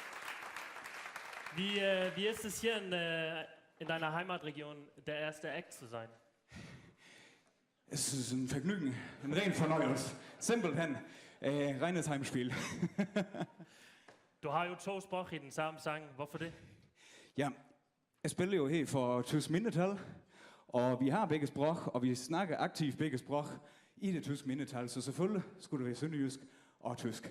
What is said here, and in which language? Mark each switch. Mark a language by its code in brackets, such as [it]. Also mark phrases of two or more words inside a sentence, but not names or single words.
[de] Wie ist es hier in deiner Heimatregion, der erste Act zu sein? Es ist ein Vergnügen, [da] en ren fornøjelse. Simpelthen. [de] Reines Heimspiel. [da] Du har jo 2 sprog i den samme sang. Hvorfor det? Ja, jeg spiller jo her for tysk mindretal, og vi har begge sprog, og vi snakker aktivt begge sprog i det tyske mindretal, så selvfølgelig skulle det være sønderjysk og tysk.